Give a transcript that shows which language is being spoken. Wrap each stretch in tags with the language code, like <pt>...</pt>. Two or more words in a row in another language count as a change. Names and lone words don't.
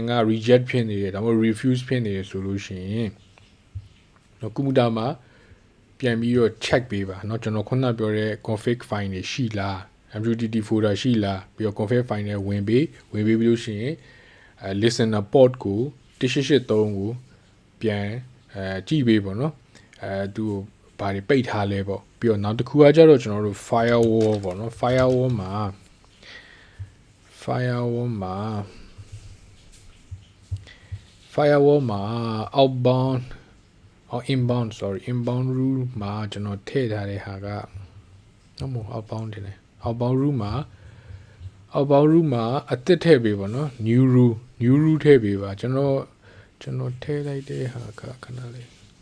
<my>က reject ဖြစ်နေတယ်ဒါမှမဟုတ် refuse ဖြစ်နေတယ်ဆိုလို့ရှိရင်တော့ကွန်ပျူတာမှာပြန်ပြီးတော့ check ပေးပါเนาะကျွန်တော်ခုနပြောတဲ့</my> <en>config file</en> <my>တွေရှိလား</my> <en>MQTT folder</en> <my>ရှိလားပြီးတော့</my> <en>config file</en> <my>နဲ့ဝင်ပြီးလို့ရှိရင်</my> <en>listener port</en> <my>ကို1883ကိုပြန်ကြည့်ပေးပေါ့เนาะသူဘာတွေပိတ်ထားလဲပေါ့ပြီးတော့နောက်တစ်ခုကကြတော့ကျွန်တော်တို့ firewall ပေါ့เนาะ firewall မှာ</my> <en>outbound inbound rule</en> <my>မှာကျွန်တော်ထည့်ထားတဲ့ဟာကမဟုတ် outbound တင်တယ်</my> <en>outbound rule</en> <my>မှာအသစ်ထည့်ပေးပါเนาะ</my> <en>new rule</en> <my>ထည့်ပေးပါကျွန်တော်ထည့်လိုက်တဲ့ဟာကခဏလေး</my>